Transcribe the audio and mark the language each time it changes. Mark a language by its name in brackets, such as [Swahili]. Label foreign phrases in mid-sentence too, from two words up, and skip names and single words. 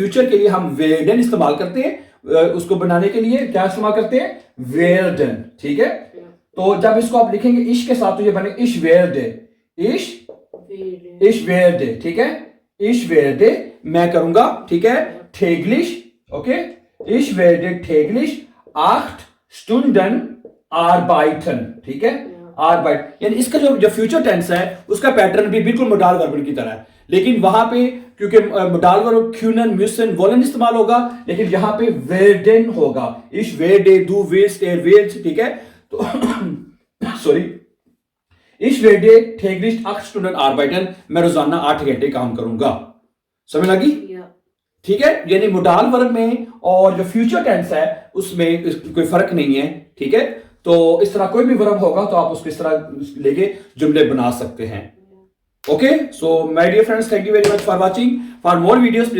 [Hindi] फ्यूचर के लिए हम वेरडन इस्तेमाल करते हैं, उसको बनाने के लिए क्या इस्तेमाल करते हैं? वेरडन, ठीक है? तो जब इसको आप लिखेंगे इश के साथ तो ये बने [German] ich werde, ich werde, [Hindi] ठीक है? [German] ich werde [Hindi] मैं करूंगा, ठीक है? [German] täglich, ओके? ich werde täglich 8 Stunden arbeiten, [Hindi] ठीक है? आर्बाइट, यानी इसका जो फ्यूचर टेंस है उसका पैटर्न भी बिल्कुल मोडाल वर्ब की तरह है, लेकिन वहां पे क्योंकि मोडाल वर्ब क्यूनन, म्यूसन, वोलन इस्तेमाल होगा, लेकिन यहां पे वेरडेन होगा, [German] ich werde, du willst, er willst, [Hindi] ठीक है? तो सॉरी, [German] ich werde täglich 8 Stunden arbeiten, [Hindi] मैं रोजाना 8 घंटे काम करूंगा। समझ लगी? या ठीक है, यानी मोडाल वर्ग में और जो फ्यूचर टेंस है उसमें कोई फर्क नहीं है। ठीक है, तो इस तरह कोई भी वर्ब होगा तो आप उसको इस तरह लेके जुमले बना सकते हैं। [English] okay, so my dear friends, thank you very much for watching. for more videos please